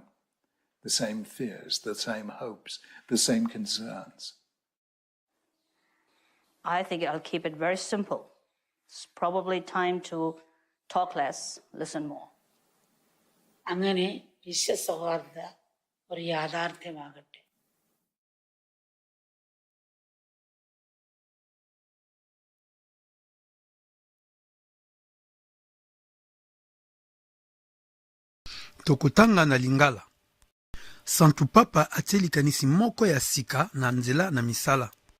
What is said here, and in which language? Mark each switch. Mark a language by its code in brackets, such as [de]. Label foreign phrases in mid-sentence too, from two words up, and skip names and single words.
[en] The same fears, the same hopes, the same concerns. I think I'll keep it very simple. It's probably time to talk less, listen more. [ml] അങ്ങനെ വിശ്വസൗഹാർദ്ദ ഒരു യാഥാർത്ഥ്യമാകട്ടെ. [ln] tokotanga na lingala. Santu Papa atie likanisi moko ya sika na nzela na misala.